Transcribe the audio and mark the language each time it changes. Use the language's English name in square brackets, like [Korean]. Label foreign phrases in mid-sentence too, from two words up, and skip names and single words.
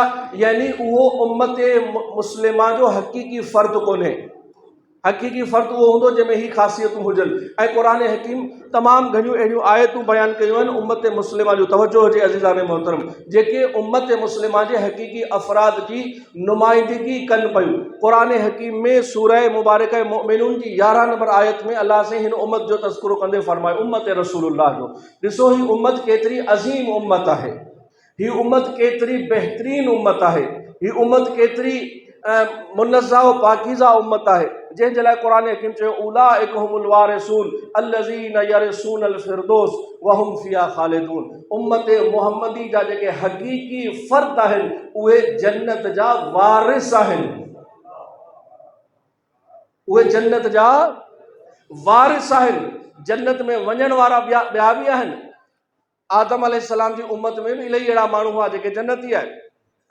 [Sindhi] यानी उहो उम्मत मुस्लिमा जो हक़ीक़ी फ़र्द कोन्हे। हक़ीक़ी फ़र्द उहो हूंदो जंहिंमें ही ख़ासियतूं हुजनि। ऐं क़ुरान हकीम तमामु घणियूं अहिड़ियूं आयतूं बयानु कयूं आहिनि उम्मत मुस्लिमा जो तवजो हुजे अज़ीज़ान मोहतरम, जेके उम्मत मुस्लिमा जे हक़ीक़ी अफ़राद जी नुमाइंदगी कनि पियूं। क़ुरान हकीम में सूरह मुबारक मोमिनून जी 11 नंबर आयत में अल्लाह से हिन उम्मत जो तज़किरो कंदे फरमायो उम्मत रसूलुल्लाह जो। ॾिसो ही उम्मत केतिरी अज़ीम उम्मत आहे, ही उम्मत केतिरी बहितरीन उम्मत आहे, ही उम्मत केतिरी मुनज़्ज़ा व पाकीज़ा उम्मत आहे, जंहिंजे लाइ क़ुरान हकीम चयो [Arabic] أولئك هم الوارثون الذين يرثون الفردوس وهم فيها خالدون. [Sindhi] उम्मत मुहम्मदी जा जेके हक़ीक़ी फ़र्द आहिनि उहे जन्नत जा वारिस आहिनि, उहे जन्नत जा वारिस आहिनि। जन्नत में वञण वारा ॿिया बि आहिनि। आदम अलैहिस्सलाम जी उम्मत में बि इलाही अहिड़ा माण्हू हुआ जेके जन्नती आहिनि।